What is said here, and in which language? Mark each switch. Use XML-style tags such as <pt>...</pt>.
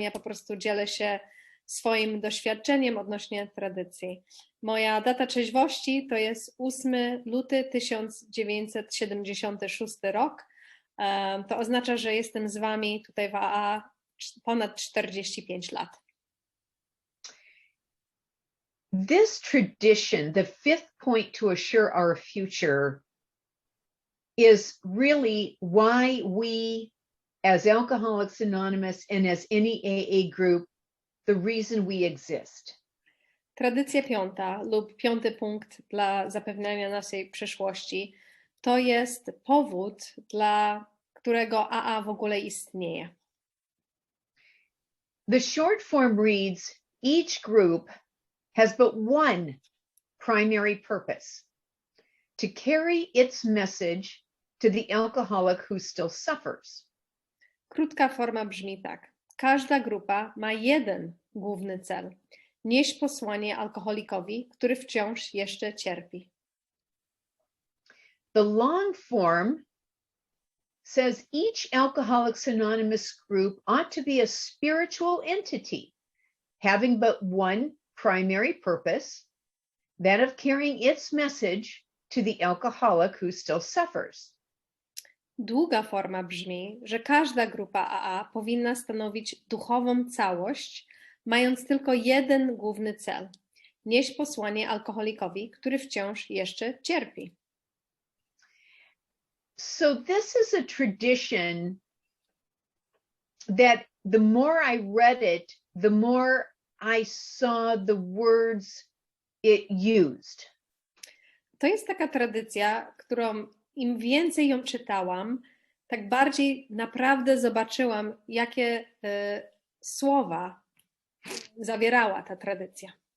<pl>Ja po prostu dzielę się swoim doświadczeniem odnośnie tradycji. Moja data trzeźwości to jest 8 luty 1976 rok. To oznacza, że jestem z Wami tutaj w AA ponad 45 lat.</pl> <en>This tradition, the 5th point to assure our future, is really why we, as Alcoholics Anonymous and as any AA group, the reason we exist.</en> <pl>Tradycja 5 lub 5. punkt dla zapewniania naszej przyszłości to jest powód, dla którego AA w ogóle istnieje.</pl> <en>The short form reads, each group has but one primary purpose: to carry its message to the alcoholic who still suffers.</en> <pl>Krótka forma brzmi tak. Każda grupa ma jeden główny cel. Nieść posłanie alkoholikowi, który wciąż jeszcze cierpi.</pl> <en>The long form says each Alcoholics Anonymous group ought to be a spiritual entity having but one primary purpose, that of carrying its message to the alcoholic who still suffers.</en> <pl>Długa forma brzmi, że każda grupa AA powinna stanowić duchową całość, mając tylko jeden główny cel: nieść posłanie alkoholikowi, który wciąż jeszcze cierpi.</pl> <en>So this is a tradition that the more I read it, the more I saw the words it used.</en> <pl>To jest taka tradycja, którą im więcej ją czytałam, tak bardziej naprawdę zobaczyłam, jakie słowa zawierała ta tradycja.</pl>